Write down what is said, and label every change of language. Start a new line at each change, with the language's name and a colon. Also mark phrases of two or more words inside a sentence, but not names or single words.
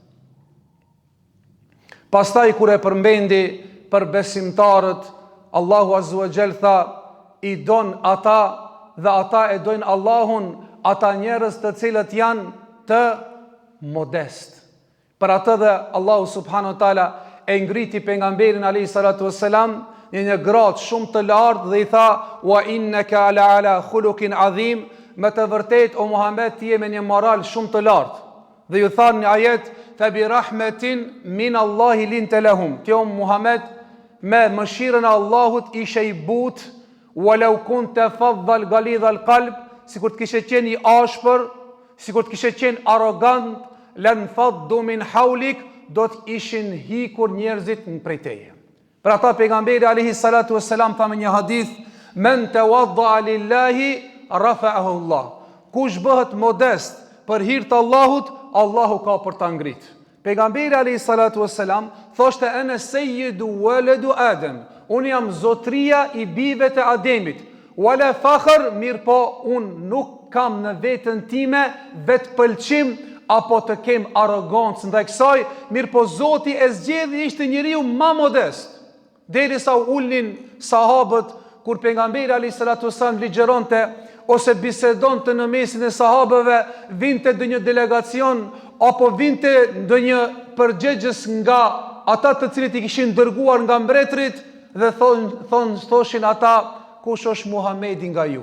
Albanian: Pastaj kur e përmendi për besimtarët, Allahu
Arabic: عز وجل
Albanian: tha, I don ata dhe ata e dojnë Allahun, ata njerëz të cilët janë të modest. Për atë dhe Allahu
Arabic: سبحانه وتعالى
Albanian: e ngriti pejgamberin
Arabic: عليه الصلاة والسلام
Albanian: në një grad shumë të lartë dhe I tha,
Arabic: وإنك لعلى خلق عظيم,
Albanian: me të vërtet o Muhammed ti je me një moral shumë të lartë. Dhe ju tha në ajet,
Arabic: فبرحمة من الله لنت لهم.
Albanian: Ti o Muhammed me mëshirën e Allahut ishe I butë,
Arabic: ولو كنت فظا غليظ القلب,
Albanian: sikur të kishe qenë I ashpër, sikur të kishe qenë arrogant,
Arabic: لانفضوا من حولك,
Albanian: do të ishin hikur njerëzit në prej teje. Për ata pejgamberi
Arabic: عليه الصلاة والسلام
Albanian: tha me një hadith,
Arabic: من تواضع لله رفعه الله.
Albanian: Kush bëhet modest për hir të Allahut, Allahu ka për ta ngrit.
Arabic: Pejgamberi عليه الصلاة والسلام thoshte أنا سيد ولد آدم.
Albanian: Unë jam zotria I bijve të Ademit.
Arabic: ولا فخر,
Albanian: mirë po unë nuk kam në veten time vetë pëlqim apo të kem arrogancë ndaj kësaj, mirë po Zoti e zgjedhi ishte njeriu më modest. Derisa u ulnin sahabët kur pejgamberi
Arabic: عليه الصلاة والسلام
Albanian: ligjëronte ose bisedonte në mesin e sahabëve, vinte ndonjë delegacion apo vinte ndonjë përgjegjës nga ata të cilët I kishin dërguar nga mbretërit dhe thoshin ata, kush është Muhamedi nga ju?